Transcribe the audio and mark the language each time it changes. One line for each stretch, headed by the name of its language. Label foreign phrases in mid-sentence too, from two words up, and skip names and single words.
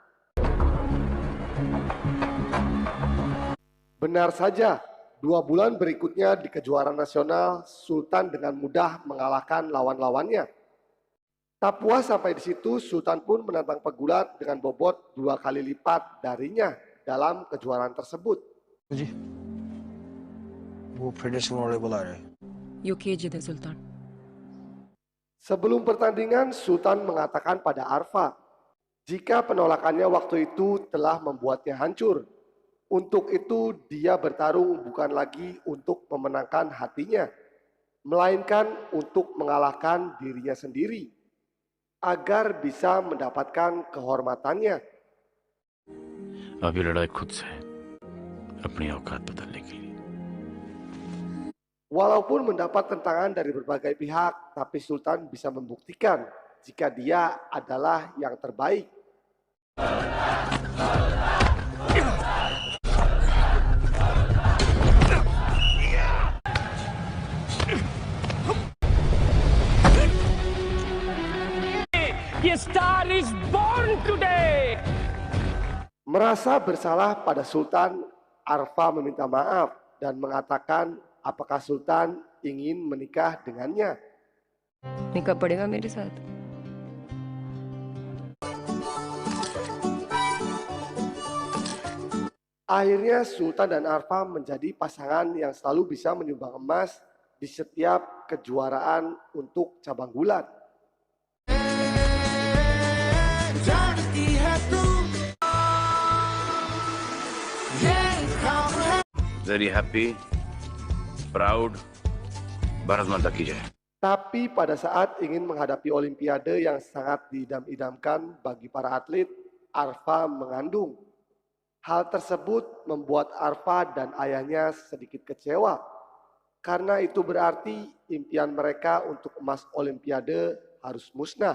Indonesian: Benar saja, 2 bulan berikutnya di kejuaraan nasional, Sultan dengan mudah mengalahkan lawan-lawannya. Tak puas sampai di situ, Sultan pun menantang pegulat dengan bobot 2 kali lipat darinya dalam kejuaraan tersebut.
Hindi: वो फेडरेशन वाले बुला रहे हैं। यूके जीते सुल्तान।
Indonesian: Sebelum pertandingan, Sultan mengatakan pada Arfa, jika penolakannya waktu itu telah membuatnya hancur. Untuk itu dia bertarung bukan lagi untuk memenangkan hatinya, melainkan untuk mengalahkan dirinya sendiri, agar bisa mendapatkan kehormatannya.
Hindi: अब ये लड़ाई खुद से है, अपनी औकात बदलने के लिए।
Indonesian: Walaupun mendapat tentangan dari berbagai pihak, tapi Sultan bisa membuktikan jika dia adalah yang terbaik.
English: ये स्टार is born today.
Indonesian: Merasa bersalah pada Sultan, Arfa meminta maaf dan mengatakan apakah Sultan ingin menikah dengannya.
Hindi: निकाह पड़ेगा मेरे साथ।
Indonesian: Akhirnya Sultan dan Arfa menjadi pasangan yang selalu bisa menyumbang emas di setiap kejuaraan untuk cabang gulat.
English: Very happy, proud,
Hindi: भारत माता की जय।
Indonesian: Tapi pada saat ingin menghadapi Olimpiade yang sangat diidam-idamkan bagi para atlet, Arfa mengandung. Hal tersebut membuat Arfa dan ayahnya sedikit kecewa. Karena itu berarti impian mereka untuk emas Olimpiade harus musnah.